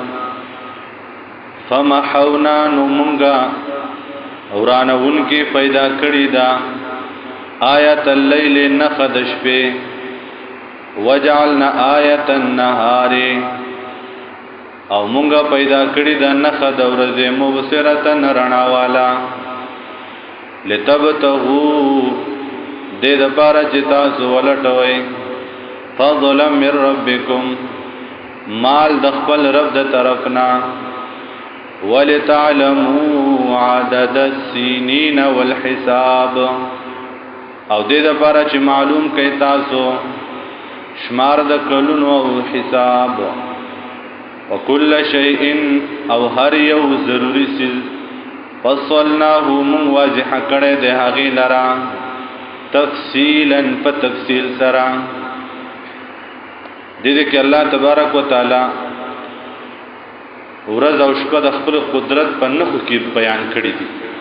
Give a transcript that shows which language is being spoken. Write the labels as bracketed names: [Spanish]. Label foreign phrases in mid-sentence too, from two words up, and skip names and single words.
[Pashto] فمحونا نو مونږه ورانون کې پیدا کړی دا [Arabic] آیت الليل [Pashto] نخ د شپې [Arabic] وجعلنا آیت النهار [Pashto] او مونږه پیدا کړی دا نخ د ورځې مبصرتن رڼا والا لتبتغوا دې د پاره چې تاسو ولټوي [Arabic] فضلا من ربکم [Pashto] مال د خپل رب د طرفنا [Arabic] ولتعلموا عدد السنين والحساب [Pashto] او دې د پاره چې معلوم کړئ تاسو شمار د کلونو او حساب. [Arabic] وكل شيء [Pashto] او هر یو ضروری سیز فصلناه من واضح کړه د هغه لرا تفصیلا په تفصیل سره. دې کې الله تبارک وتعالى ورځ او شپه د خپل قدرت په نخو کې بیان کړی دي.